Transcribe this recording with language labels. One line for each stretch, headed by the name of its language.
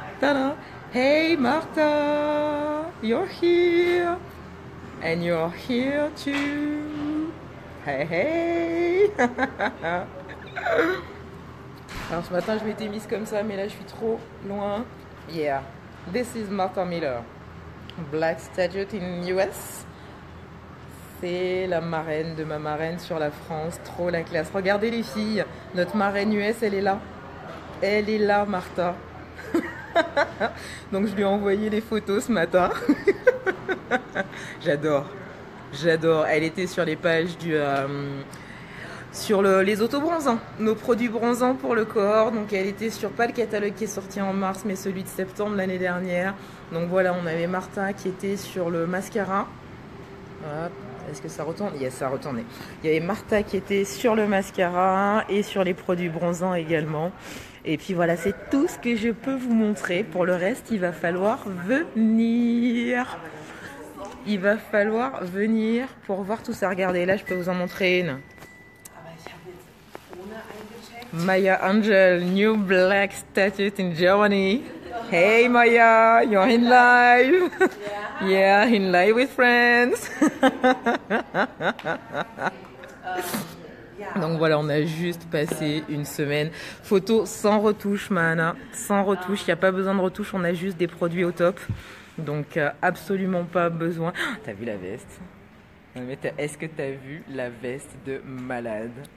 English: Tada! Hey Martha, you're here. And you're here too. Hey hey.
French: Alors ce matin je m'étais mise comme ça, mais là je suis trop loin.
English: Yeah, this is Martha Miller, Black Statute in US.
French: C'est la marraine de ma marraine sur la France, trop la classe. Regardez les filles, notre marraine US, elle est là. Elle est là, Martha. Donc je lui ai envoyé les photos ce matin. J'adore. Elle était sur les pages sur les autobronzants, nos produits bronzants pour le corps. Donc elle était sur, pas le catalogue qui est sorti en mars, mais celui de septembre l'année dernière. Donc voilà, on avait Martha qui était sur le mascara. Hop. Est-ce que ça retourne? Yes, ça a retourné. Il y avait Martha qui était sur le mascara et sur les produits bronzants également. Et puis voilà, c'est tout ce que je peux vous montrer. Pour le reste, il va falloir venir. Il va falloir venir pour voir tout ça. Regardez, là, je peux vous en montrer une.
English: Maya Angel, new black statute in Germany. Hey Maya, you're in live. Yeah, in live with friends.
French: Donc voilà, on a juste passé une semaine. Photo sans retouche, Mahana. Sans retouche, il n'y a pas besoin de retouche, on a juste des produits au top. Donc absolument pas besoin. T'as vu la veste? Est-ce que t'as vu la veste de malade?